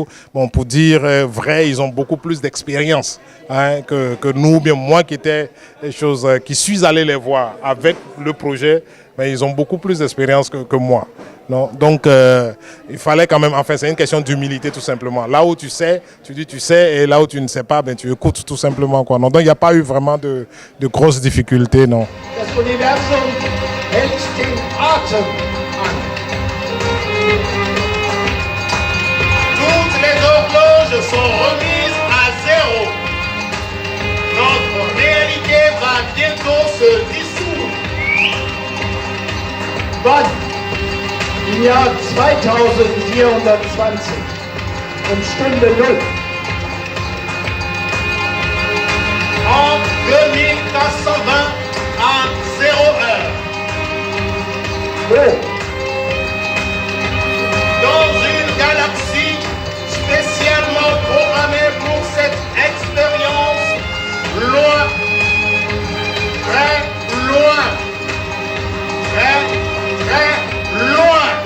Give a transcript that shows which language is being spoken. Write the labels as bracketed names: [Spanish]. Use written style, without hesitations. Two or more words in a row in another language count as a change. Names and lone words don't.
[French] Bon, pour dire vrai, ils ont beaucoup plus d'expérience. Hein, que nous, bien moi qui étais des choses qui suis allé les voir avec le projet, mais ils ont beaucoup plus d'expérience que moi. Non? Donc il fallait quand même, enfin c'est une question d'humilité tout simplement. Là où tu sais, tu dis tu sais, et là où tu ne sais pas, ben, tu écoutes tout simplement. Quoi. Non? Donc il n'y a pas eu vraiment de grosses difficultés. Non. [German] Das Universum hält den Atem an. [French] Toutes les horloges sont remises à zéro. Notre réalité va bientôt se dissoudre. [German] Wann? Im Jahr 2420 um Stunde 0. [French] En 2420 à 0 heure. [German] Wo? [French] Dans une galaxie spécialement programmée pour cette expérience, loin, très loin, très, très loin.